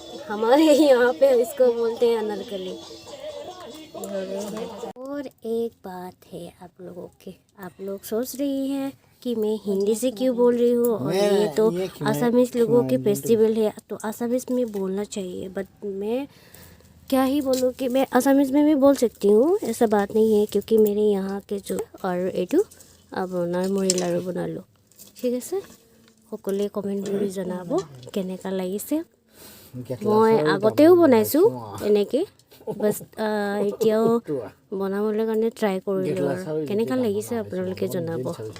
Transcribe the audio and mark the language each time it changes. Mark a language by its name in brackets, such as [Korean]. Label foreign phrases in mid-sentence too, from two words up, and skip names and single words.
[Hindi] हमारे यहाँ पे इसको बोलते हैं अनारकली। और एक बात है आप लोगों की, आप लोग सोच रही हैं कि मैं हिंदी से क्यों बोल रही हूँ, और ये तो आसामीज लोगों की फेस्टिवल है तो आसामीज में बोलना चाहिए। बट मैं क्या ही बोलूँ कि मैं आसामीज में भी बोल सकती हूँ, ऐसा बात नहीं है। क्योंकि मेरे यहाँ के जो और एटू [Assamese] আপোনাৰ মুড়ি লাৰু বনালোঁ। ঠিক আছে, সকলোৱে কমেণ্ট কৰি জনাব কেনেকুৱা লাগিছে। মই আগতেও বনাইছোঁ এনেকৈ, বাছ এতিয়াও বনাবলৈ কাৰণে ট্ৰাই কৰিলোঁ আৰু কেনেকুৱা লাগিছে আপোনালোকে জনাব।